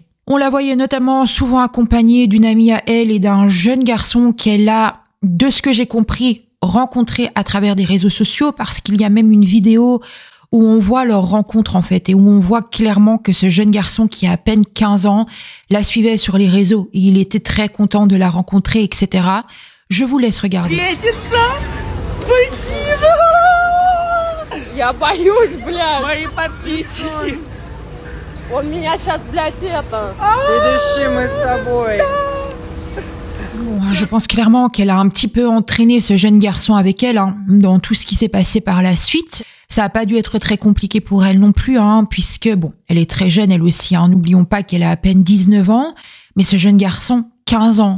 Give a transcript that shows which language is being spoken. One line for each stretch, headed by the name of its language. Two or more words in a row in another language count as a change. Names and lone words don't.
French: On la voyait notamment souvent accompagnée d'une amie à elle et d'un jeune garçon qu'elle a, de ce que j'ai compris, rencontré à travers des réseaux sociaux, parce qu'il y a même une vidéo où on voit leur rencontre en fait et où on voit clairement que ce jeune garçon qui a à peine 15 ans la suivait sur les réseaux et il était très content de la rencontrer, etc. Je vous laisse regarder.
Russian: Я боюсь, блядь. Мои подписчики. Он меня сейчас, блядь, это... Следующий мы с тобой.
French: Bon, je pense clairement qu'elle a un petit peu entraîné ce jeune garçon avec elle dans tout ce qui s'est passé par la suite. Ça n'a pas dû être très compliqué pour elle non plus, puisque, bon, elle est très jeune, elle aussi. N'oublions pas qu'elle a à peine 19 ans, mais ce jeune garçon, 15 ans.